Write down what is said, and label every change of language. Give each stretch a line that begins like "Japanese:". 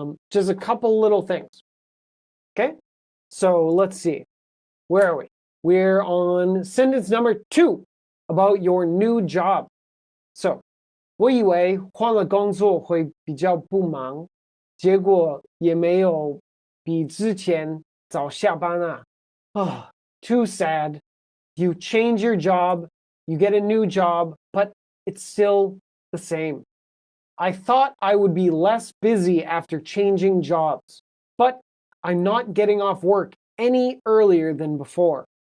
English: Just a couple little things. Okay, so let's see. Where are we? We're on sentence number 2 about your new job. So,
Chinese: 我以为换了工作会比较不忙，结果也没有比之前早下班啊。
English: Oh, too sad. You change your job, you get a new job, but it's still the same. I thought I would be less busy after changing jobs, but I'm not getting off work any earlier than before.